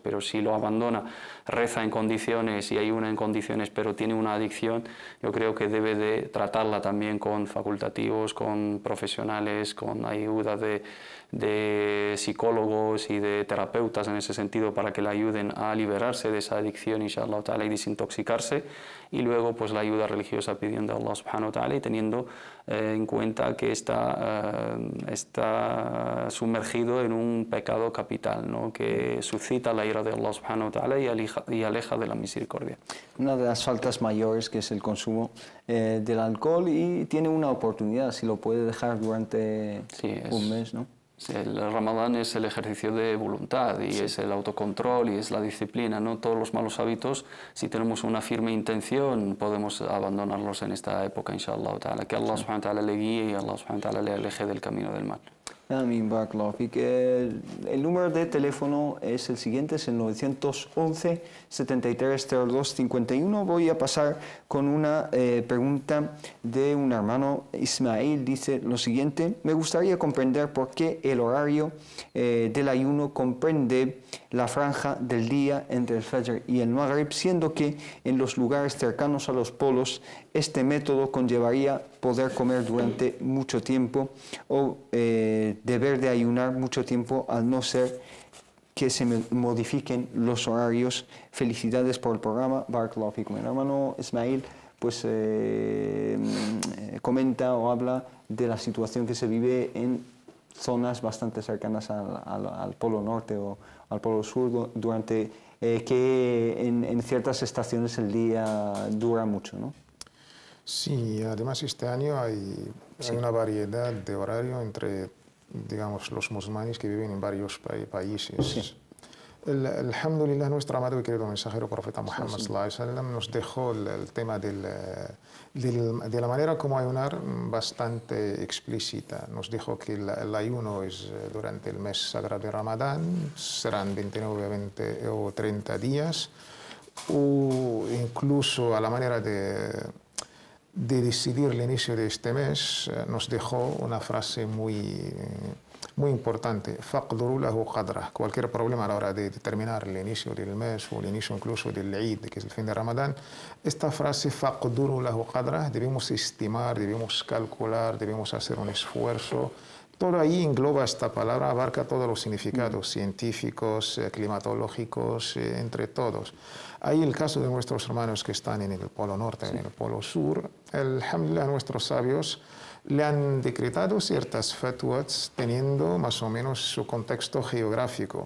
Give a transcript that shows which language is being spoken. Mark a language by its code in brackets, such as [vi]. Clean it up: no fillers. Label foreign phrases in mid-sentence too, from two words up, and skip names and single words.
[es] Pero si lo abandona, reza en condiciones y ayuna en condiciones, pero tiene una adicción, yo creo que debe de tratarla también con facultativos, con profesionales, con ayuda de psicólogos y de terapeutas en ese sentido para que le ayuden a liberarse de esa adicción, [ar] إن شاء الله تعالى, [es] y desintoxicarse, y luego pues la ayuda religiosa pidiendo a [ar] الله سبحانه وتعالى [es] y teniendo en cuenta que está sumergido en un pecado capital, ¿no?, que suscita la ira de [ar] الله سبحانه وتعالى [es] y aleja de la misericordia. Una de las faltas mayores, que es el consumo del alcohol, y tiene una oportunidad si lo puede dejar durante un mes, ¿no? Sí, el Ramadán es el ejercicio de voluntad y es el autocontrol y es la disciplina, ¿no? Todos los malos hábitos, si tenemos una firme intención, podemos abandonarlos en esta época, [ar] إن شاء الله تعالى. [es] Que [ar] الله سبحانه وتعالى [es] le guíe y [ar] الله سبحانه وتعالى [es] le aleje del camino del mal. [ar] Amén, بارك الله فيك. [es] El número de teléfono es el siguiente, es el 911 7302 51. Voy a pasar con una pregunta de un hermano. Ismail dice lo siguiente: me gustaría comprender por qué el horario del ayuno comprende la franja del día entre el Fajr y el Maghrib, siendo que en los lugares cercanos a los polos este método conllevaría poder comer durante mucho tiempo o deber de ayunar mucho tiempo, al no ser que se modifiquen los horarios. Felicidades por el programa. [ar] بارك الله فيكم. [es] El hermano Ismail pues comenta o habla de la situación que se vive en zonas bastante cercanas al polo norte o al polo sur, durante que en ciertas estaciones el día dura mucho, ¿no? Sí, además este año hay una variedad de horario entre, digamos, los musulmanes que viven en varios países. Sí. Alhamdulillah, nuestro amado y querido mensajero profeta Muhammad [ar] صلى الله عليه وسلم [es] nos dejó el tema de la manera como ayunar bastante explícita. Nos dijo que el ayuno es durante el mes sagrado de Ramadán, serán 29, 20 o 30 días, o incluso a la manera de decidir el inicio de este mes, nos dejó una frase muy importante: [ar] فَقْدُرُوا لَهُ قَدْرَهُ. [es] Cualquier problema a la hora de determinar el inicio del mes o el inicio incluso del Eid, que es el fin de Ramadán, esta frase [ar] فَقْدُرُوا لَهُ قَدْرَهُ [es] debemos estimar, debemos calcular, debemos hacer un esfuerzo. Todo ahí engloba esta palabra, abarca todos los significados científicos, climatológicos, entre todos. Hay el caso de nuestros hermanos que están en el Polo Norte, en el Polo Sur. Alhamdulillah, nuestros sabios le han decretado ciertas fatwas teniendo más o menos su contexto geográfico.